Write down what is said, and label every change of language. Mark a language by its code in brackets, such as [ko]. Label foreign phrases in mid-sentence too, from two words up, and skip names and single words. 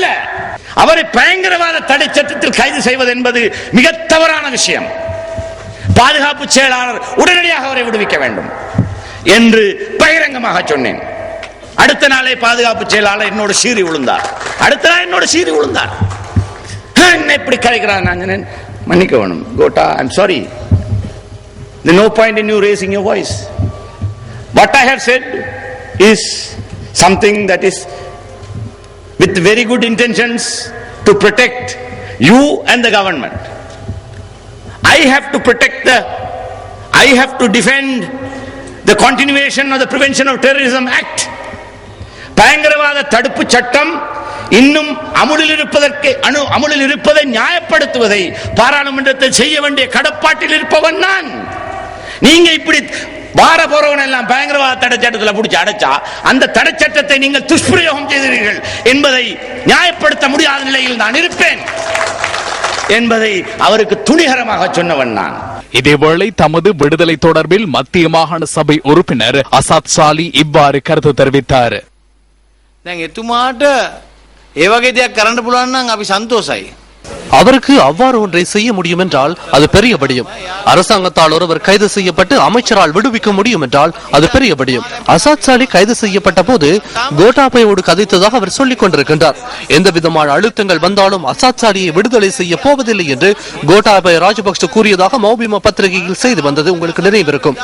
[ta] அவரை பயங்கரவாத தடை சட்டத்தில் கைது செய்வது என்பது மிக தவறான விஷயம். பாதுகாப்பு செயலாளர் உடனடியாக அவரை விடுவிக்க வேண்டும் என்று பகிரங்கமாக சொன்னேன். அடுத்த நாளே பாதுகாப்பு செயலாளர் என்னோட சீறி விழுந்தார். என்ன இப்படி கலைக்கிறார்? நான் மன்னிக்க வேணும் கோட்டா, [en] I'm sorry. There's no point in you raising your voice. What I have said is something that is with very good intentions to protect you and the government. I have to defend the continuation of the Prevention of Terrorism Act. [ta] பயங்கரவாத தடுப்பு சட்டம் இன்னும் அமுலில் இருப்பதை நியாயப்படுத்துவதை பாராளுமன்றத்தில் செய்ய வேண்டிய கடப்பாட்டில் இருப்பவன் நான். நீங்க இப்படி வார போறவன் எல்லாம் பயங்கரவாத தடை சட்டத்தில் பிடிச்சி அடைச்சா அந்த தடை சட்டத்தை நீங்கள் துஷ்பிரயோகம் செய்தீர்கள் என்பதை நியாயப்படுத்த முடியாத நிலையில் நான் இருப்பேன் என்பதை அவருக்கு துணிகரமாக சொன்னவன் நான். இதேவேளை தமது விடுதலை தொடர்பில் மத்திய மாகாண சபை உறுப்பினர் அசாத் சாலி இவ்வாறு கருத்து தெரிவித்தார். [si] එතුමාට ඒ වගේ දෙයක් කරන්න පුළුවන් නම් අපි සන්තෝෂයි. [ta] அவருக்கு அவ்வாறு ஒன்றை செய்ய முடியும் என்றால் அது பெரிய விடயம். அரசாங்கத்தால் ஒருவர் கைது செய்யப்பட்டு அமைச்சரால் விடுவிக்க முடியும் என்றால் அது பெரிய விடயம். அசாத் சாலி கைது செய்யப்பட்ட போது கோட்டாபயோடு கதைத்ததாக அவர் சொல்லிக் கொண்டிருக்கின்றார். எந்த விதமான அழுத்தங்கள் வந்தாலும் அசாத் சாலியை விடுதலை செய்ய போவதில்லை என்று கோட்டாபய ராஜபக்ஷ கூறியதாக மௌபிமா பத்திரிகையில் செய்து வந்தது உங்களுக்கு நினைவிருக்கும்.